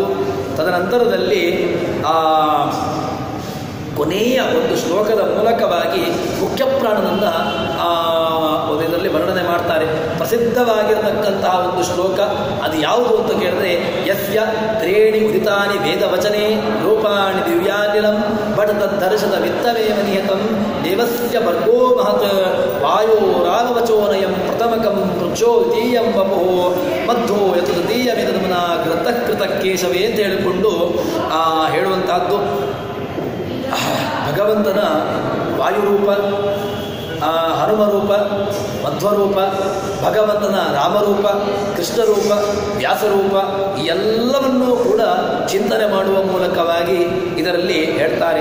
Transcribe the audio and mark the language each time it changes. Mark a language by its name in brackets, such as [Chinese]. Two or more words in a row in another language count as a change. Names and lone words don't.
[Kannada] ತದನಂತರದಲ್ಲಿ ಕೊನೆಯ ಒಂದು ಶ್ಲೋಕದ ಮೂಲಕವಾಗಿ ಮುಖ್ಯ ಪ್ರಾಣನನ್ನು ಇದರಲ್ಲಿ ವರ್ಣನೆ ಮಾಡ್ತಾರೆ. ಪ್ರಸಿದ್ಧವಾಗಿರತಕ್ಕಂತಹ ಒಂದು ಶ್ಲೋಕ ಅದು ಯಾವುದು ಅಂತ ಕೇಳಿದ್ರೆ [Sanskrit] ಯಸ್ಯ ತ್ರೇಣಿ ಉದಿತಾನಿ ವೇದವಚನೆ ರೂಪಾಣಿ ದಿವ್ಯಾನಿಲಂ ಬಟ್ ತದ್ದರ್ಶದ ವಿತ್ತಮೇವ ನಿಯತಂ ದೇವಸ್ಯ ಭರ್ಗೋ ಮಹತ್ ವಾಯೋ ರಾಮವಚೋನಯಂ ಪ್ರಥಮಕಂ ವೃಕ್ಷೋ ದ್ವಿತೀಯಂ ವಪೋ ಮಧ್ವೋ ಯತ್ ತೃತೀಯಮಿದಮನ ಕೃತಕೃತ ಕೇಶವೇ [Kannada] ಅಂತ ಹೇಳಿಕೊಂಡು ಹೇಳುವಂತಹದ್ದು. ಭಗವಂತನ ವಾಯುರೂಪ, ಹನುಮರೂಪ, ಮಧ್ವರೂಪ, ಭಗವಂತನ ರಾಮರೂಪ, ಕೃಷ್ಣರೂಪ, ವ್ಯಾಸರೂಪ ಎಲ್ಲವನ್ನೂ ಕೂಡ ಚಿಂತನೆ ಮಾಡುವ ಮೂಲಕವಾಗಿ ಇದರಲ್ಲಿ ಹೇಳ್ತಾರೆ.